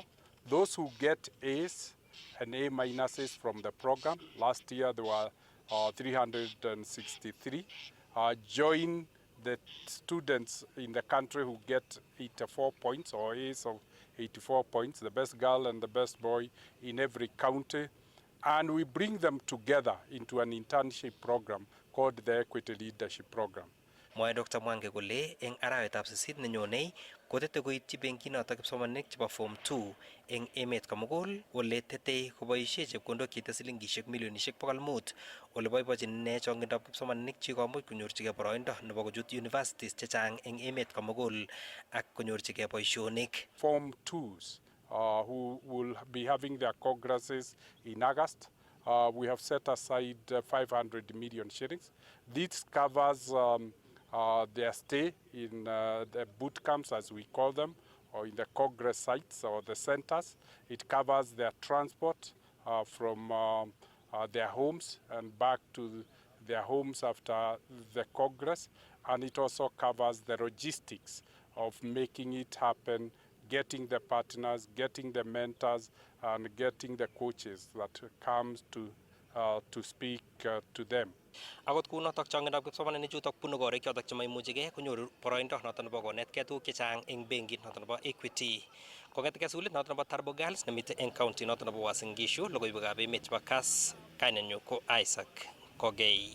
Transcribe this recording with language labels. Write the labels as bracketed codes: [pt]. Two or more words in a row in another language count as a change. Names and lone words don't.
[en] Those who get A's and A minuses from the program, last year there were 363, join the students in the country who get 84 points or A's of 84 points, the best girl and the best boy in every county. And we bring them together into an internship program called the Equity Leadership Program. [kln] Mwae Dr. Mwangi kole eng arawetab 8 nenyonei kotete koityi benkinotok kipsomaninik chebo Form 2 eng emet komugul ole tetei koboisie chepkondok cheite silingishek milionishek 500 ole boibochin ine chongindab kipsomaninik chikomuch konyorchigei boroindo nebo kochut universities chechang eng emet komugul ak konyorchigei boisionik. [en] Form 2s who will be having their congresses in August. We have set aside 500 million shillings. This covers their stay in the boot camps, as we call them, or in the congress sites or the centers. It covers their transport from their homes and back to their homes after the congress. And it also covers the logistics of making it happen, getting the partners, getting the mentors, and getting the coaches that comes to speak to them. [kln] Akot kunotok chongindab kipsomaninik chutok bunu korik chotok chemaimuchigei konyoru boroindo noton nebo konetkei tuguk chechang eng benkit noton nebo Equity. Kong'etegei sukulit noton nebo Turbo Girls nemitei eng county noton nebo Uasin Gishu, logoiwekab emet chebo Kass, kainenyu ko Isaac Kogei.